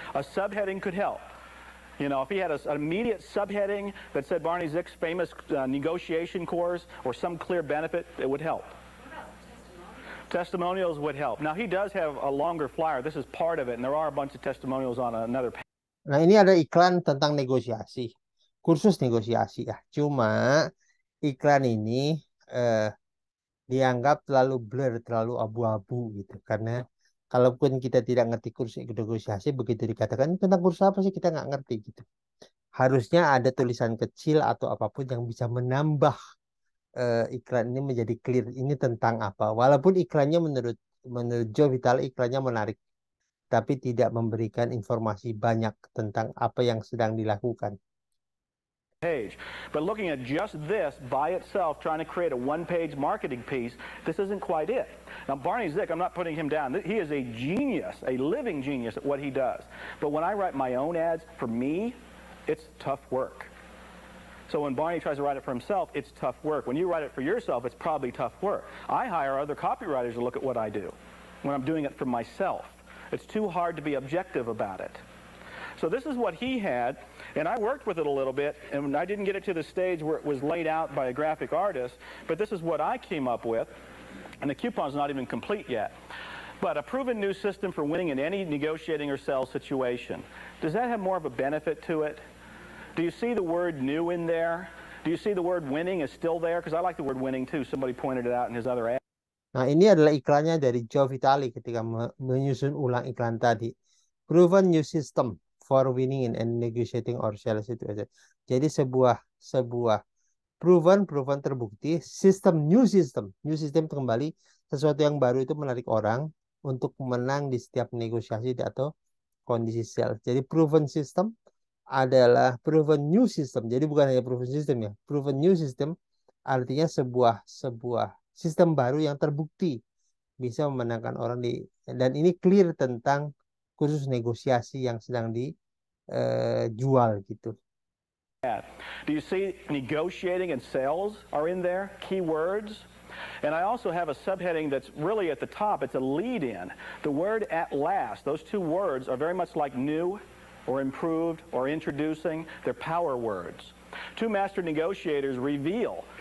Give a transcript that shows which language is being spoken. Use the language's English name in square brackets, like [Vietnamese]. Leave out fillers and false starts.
[English] A subheading could help. You know, if he had an immediate subheading that said Barney Zick's famous negotiation course or some clear benefit, it would help. Testimonials would help. Now, he does have a longer flyer. This is part of it, and there are a bunch of testimonials on another page. [Indonesian] Nah, ini ada iklan tentang negosiasi. Kursus negosiasi ya. Cuma iklan ini dianggap terlalu blur, terlalu abu-abu gitu. Karena kalaupun kita tidak ngerti kursus negosiasi, begitu dikatakan tentang kursus apa sih, kita nggak ngerti gitu. Harusnya ada tulisan kecil atau apapun yang bisa menambah iklan ini menjadi clear. Ini tentang apa? Walaupun iklannya menurut Joe Vitale iklannya menarik, tapi tidak memberikan informasi banyak tentang apa yang sedang dilakukan. [English] Page. But looking at just this by itself, trying to create a one-page marketing piece, this isn't quite it. Now, Barney Zick, I'm not putting him down. He is a genius, a living genius at what he does. But when I write my own ads, for me, it's tough work. So when Barney tries to write it for himself, it's tough work. When you write it for yourself, it's probably tough work. I hire other copywriters to look at what I do when I'm doing it for myself. It's too hard to be objective about it. So this is what he had, and I worked with it a little bit, and I didn't get it to the stage where it was laid out by a graphic artist, but this is what I came up with, and the coupon's not even complete yet. But a proven new system for winning in any negotiating or sales situation. Does that have more of a benefit to it? Do you see the word new in there? Do you see the word winning is still there? Because I like the word winning too. Somebody pointed it out in his other ad. [Indonesian] Nah, ini adalah iklannya dari Joe Vitale ketika menyusun ulang iklan tadi. [English] Proven new system for winning in and negotiating or sales situation. [Indonesian] Jadi sebuah proven terbukti, new system kembali sesuatu yang baru itu menarik orang untuk menang di setiap negosiasi atau kondisi sales. Jadi proven system adalah proven new system. Jadi bukan hanya proven system ya. Proven new system artinya sebuah sistem baru yang terbukti bisa memenangkan orang dan ini clear tentang khusus negosiasi yang sedang dijual gitu. [English] Do you see negotiating and sales are in there, keywords? And I also have a subheading that's really at the top. It's a lead-in. The word at last, those two words are very much like new or improved or introducing. They're power words. Two master negotiators reveal.